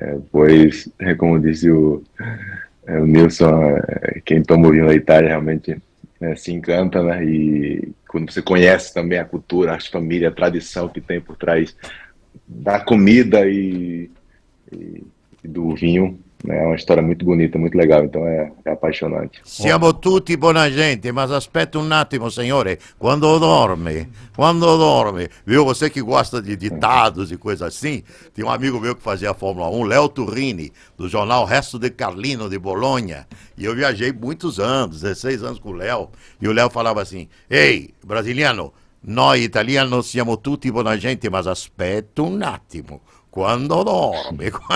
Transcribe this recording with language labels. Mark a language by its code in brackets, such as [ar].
[pt] Pois, como disse o Nilson, quem toma o vinho da Itália realmente se encanta, né? E quando você conhece também a cultura, a família, a tradição que tem por trás da comida e do vinho, né? É uma história muito bonita, muito legal, então é apaixonante. [it] Siamo tutti buona gente, mas aspetta un attimo, signore, quando dorme, viu? [pt] Você que gosta de ditados e coisas assim, tem um amigo meu que fazia a Fórmula 1, Léo Turrini, do jornal Resto de Carlino, de Bolonha, e eu viajei muitos anos, 16 anos com o Léo, e o Léo falava assim, ei, brasiliano, [it] noi italianos siamo tutti buona gente, [pt] mas [it] aspetta un attimo, quando dorme.